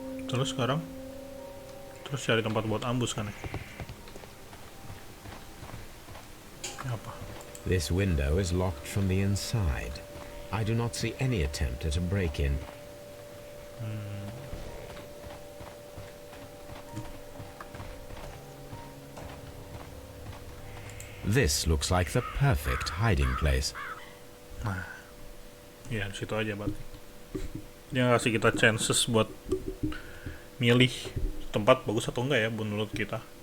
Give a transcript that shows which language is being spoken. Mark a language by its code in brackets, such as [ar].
[id] Terus sekarang cari tempat buat ambush kan ya? Ini apa? [en] This window is locked from the inside. I do not see any attempt at a break-in. This looks like the perfect hiding place. [id] Ya, di situ aja berarti. Dia ngasih kita chances buat milih tempat bagus atau enggak ya menurut kita.